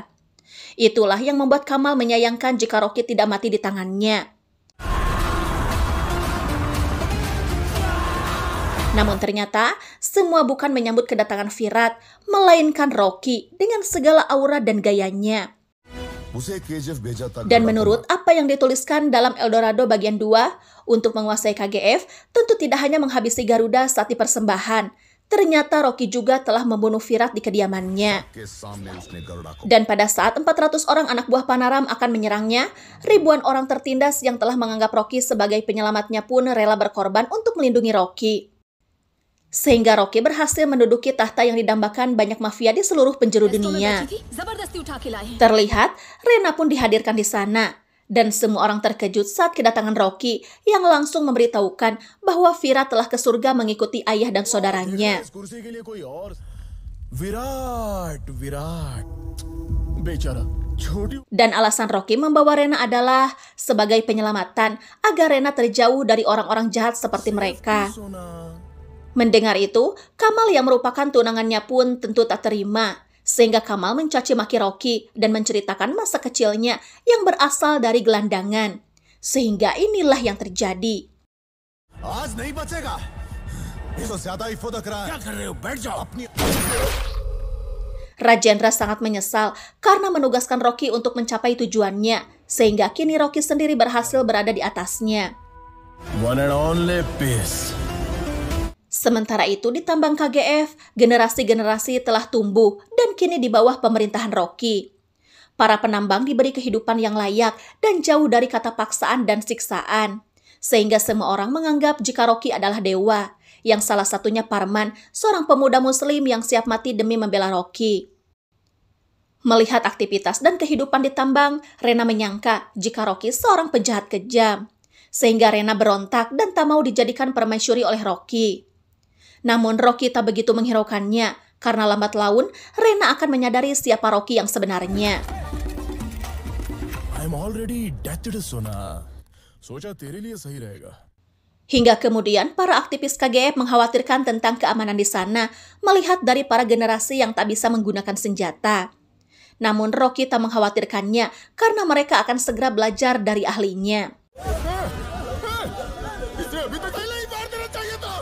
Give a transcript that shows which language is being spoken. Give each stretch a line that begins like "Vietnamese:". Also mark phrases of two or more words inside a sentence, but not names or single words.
Indonesian: Itulah yang membuat Kamal menyayangkan jika Rocky tidak mati di tangannya. Namun ternyata, semua bukan menyambut kedatangan Virat, melainkan Rocky dengan segala aura dan gayanya.
Hindi: उसे KGF भेजा था
Indonesian: Dan गरुड़ा menurut apa yang dituliskan dalam Eldorado bagian 2, untuk menguasai KGF tentu tidak hanya menghabisi Garuda saat dipersembahan. Ternyata Rocky juga telah membunuh Virat di kediamannya.
Hindi: के सामने उसने गरुड़ा को
Indonesian: Dan pada saat 400 orang anak buah Panaram akan menyerangnya, ribuan orang tertindas yang telah menganggap Rocky sebagai penyelamatnya pun rela berkorban untuk melindungi Rocky. Sehingga Rocky berhasil menduduki tahta yang didambakan banyak mafia di seluruh penjuru dunia.
Hindi: जबरदस्ती उठा के लाए हैं।
Indonesian: Terlihat, Rena pun dihadirkan di sana. Dan semua orang terkejut saat kedatangan Rocky yang langsung memberitahukan bahwa Virat telah ke surga mengikuti ayah dan saudaranya.
Hindi: इस कुर्सी के लिए कोई और विराट विराट बेचारा छोटी
Indonesian: Dan alasan Rocky membawa Rena adalah sebagai penyelamatan agar Rena terjauh dari orang-orang jahat seperti mereka. सोना Mendengar itu, Kamal yang merupakan tunangannya pun tentu tak terima. Sehingga Kamal mencaci maki Rocky dan menceritakan masa kecilnya yang berasal dari gelandangan. Sehingga inilah yang terjadi.
Hindi: आज नहीं बचेगा ये तो ज्यादा ही फुदक रहा है क्या कर रहे हो बैठ जाओ अपनी
Indonesian: Rajendra sangat menyesal karena menugaskan Rocky untuk mencapai tujuannya. Sehingga kini Rocky sendiri berhasil berada di atasnya.
English: one and only piece
Indonesian: Sementara itu di tambang KGF, generasi-generasi telah tumbuh dan kini di bawah pemerintahan Rocky. Para penambang diberi kehidupan yang layak dan jauh dari kata paksaan dan siksaan. Sehingga semua orang menganggap jika Rocky adalah dewa, yang salah satunya Parman, seorang pemuda muslim yang siap mati demi membela Rocky. Melihat aktivitas dan kehidupan di tambang, Rena menyangka jika Rocky seorang penjahat kejam. Sehingga Rena berontak dan tak mau dijadikan permaisuri oleh Rocky. Namun Rocky tak begitu menghiraukannya, karena lambat laun Rena akan menyadari siapa Rocky yang sebenarnya.
English: I am already dead
Hindi: सोना सोचा तेरे लिए सही रहेगा
Indonesian: Hingga kemudian para aktivis KGF mengkhawatirkan tentang keamanan di sana, melihat dari para generasi yang tak bisa menggunakan senjata. Namun Rocky tak mengkhawatirkannya, karena mereka akan segera belajar dari ahlinya.
Hindi: इसे अभी तक पहले ही मार देना चाहिए था